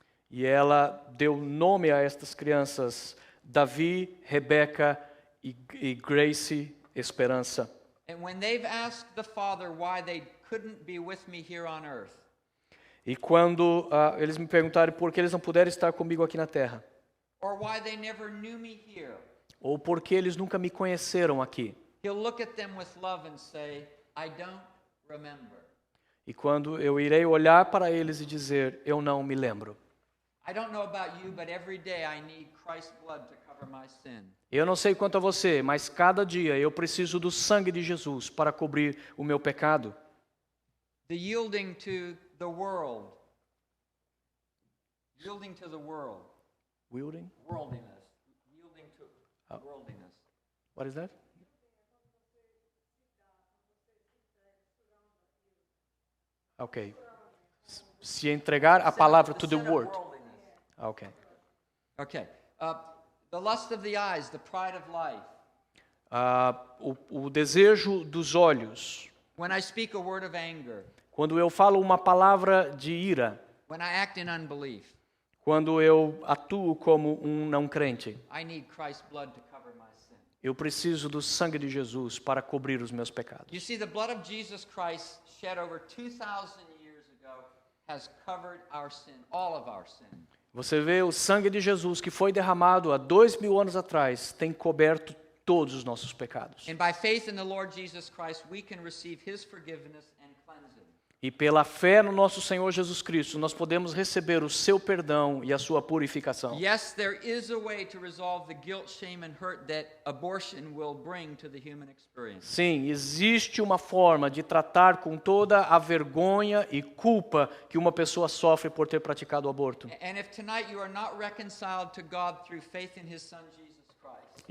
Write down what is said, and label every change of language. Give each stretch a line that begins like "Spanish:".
Portuguese: E ela deu nome a estas crianças, Davi, Rebeca e Grace Esperança.
English: And when they've asked the Father why they couldn't be with me here on earth,
Portuguese: E quando eles me perguntaram por que eles não puderam estar comigo aqui na terra,
English: or why they never knew me here,
Portuguese: ou por que eles nunca me conheceram aqui,
English: he'll look at them with love and say, I don't remember.
Portuguese: e quando eu irei olhar para eles e dizer, eu não me lembro.
English: I don't know about you, but every day I need Christ's blood to cover my sin.
Portuguese: Eu não sei quanto a você, mas cada dia eu preciso do sangue de Jesus para cobrir o meu pecado.
English: The yielding to the world. Yielding to the world. Wielding? Worldliness. Yielding to worldliness. What is that?
Portuguese: Ok. Se entregar a palavra
English: to the sin of word. worldliness. Ok. Okay. The lust of the eyes, the pride of life.
Portuguese: O desejo dos olhos.
English: When I speak a word of anger.
Portuguese: Quando eu falo uma palavra de ira.
English: When I act in unbelief.
Portuguese: Quando eu atuo como um não crente.
English: I need Christ's blood to cover my sin.
Portuguese: Eu preciso do sangue de Jesus para cobrir os meus pecados.
English: You see, the blood of Jesus Christ shed over 2,000 years ago has covered our sin, all of our sin.
Portuguese: Você vê o sangue de Jesus que foi derramado há 2.000 anos atrás, tem coberto todos os nossos pecados.
English: And by faith in the Lord Jesus Christ, we can receive his forgiveness and cleansing.
Portuguese: E pela fé no nosso Senhor Jesus Cristo, nós podemos receber o seu perdão e a sua purificação.
English: Yes, there is a way to resolve the guilt, shame, and hurt that abortion will bring to the human experience.
Portuguese: Sim, existe uma forma de tratar com toda a vergonha e culpa que uma pessoa sofre por ter praticado o aborto.
English: And if tonight you are not reconciled to God through faith in his Son Jesus Christ,